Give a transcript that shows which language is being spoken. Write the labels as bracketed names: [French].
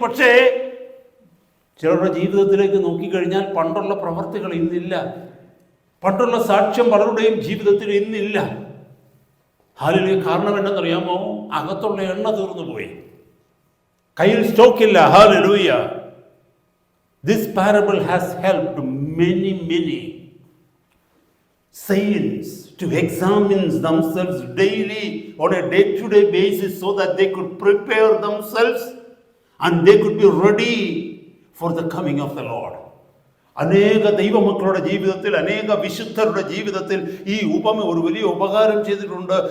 [Malayalam] പക്ഷേ ചിലരുടെ ജീവിതത്തിലേക്ക് നോക്കിക്കഴിഞ്ഞാൽ പണ്ടുള്ള പ്രവൃത്തികൾ ഇന്നില്ല, പണ്ടുള്ള സാക്ഷ്യം പലരുടെയും ജീവിതത്തിൽ ഇന്നില്ല. ഹല്ലേലൂയ. കാരണം എന്താണെന്നറിയാമോ? അകത്തുള്ള എണ്ണ തീർന്നു പോയി, കയ്യിൽ സ്റ്റോക്കില്ല. Hallelujah. [English] This parable has helped many saints to examine themselves daily on a day-to-day basis so that they could prepare themselves and they could be ready for the coming of the Lord. [Malayalam] അനേക ദൈവമക്കളുടെ ജീവിതത്തിൽ, അനേക വിശുദ്ധരുടെ ജീവിതത്തിൽ ഈ ഉപമ ഒരു വലിയ ഉപകാരം ചെയ്തിട്ടുണ്ട്.